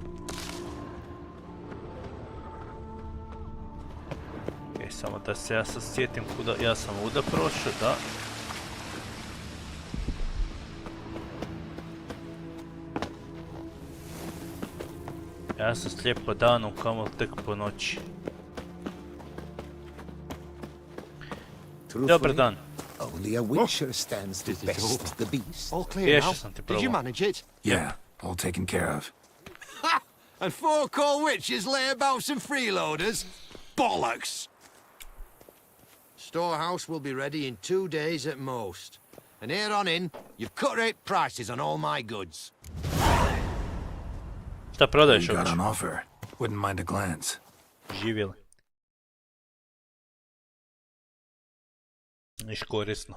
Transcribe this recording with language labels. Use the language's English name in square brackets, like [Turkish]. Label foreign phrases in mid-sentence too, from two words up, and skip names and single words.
[Bosnian] Okej, samo da se ja sad sjetim kuda, ja sam uda prošao, da. Ja sam slijep po danu, kamo tek po noći. Dobar dan. [English] Only a Witcher stands to This is best over. the beast. All clear Yes, now. something Did you problem. manage it? Yeah, all taken care of. Ha! And 4 cold witches layabouts and freeloaders? Bollocks! Storehouse will be ready in 2 days at most. And here on in, you've cut rate prices on all my goods. [Bosnian] Šta prodaješ [English] You got [Bosnian] uopće? [English] on offer. Wouldn't mind a glance. [Bosnian] Živjeli. Niš korisno.